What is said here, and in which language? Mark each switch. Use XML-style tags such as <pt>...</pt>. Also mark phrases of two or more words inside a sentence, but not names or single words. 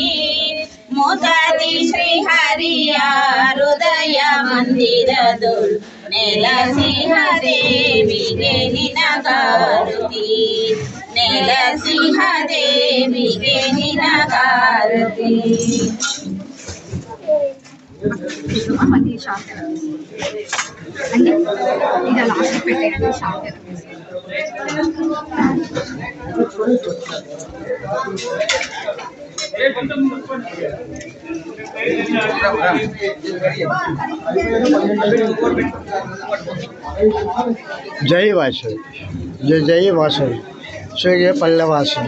<kn>ಮುದದಿ ಶ್ರೀಹರಿಯ ಹೃದಯ ಮಂದಿರದೊಳು ನೆಲಸಿಹದೇವಿಗೆ ನಿನಗಾರುತಿ, ನೆಲಸಿಹದೇವಿಗೆ ನಿನಗಾರುತಿ.</kn> <te>మళ్ళీ షార్ట్ అంటే ఇక లాస్ట్ పెట్టేయండి షార్ట్. జై వాసవి, జై జై వాసవి, సూగేపల్లి వాసవి.</te>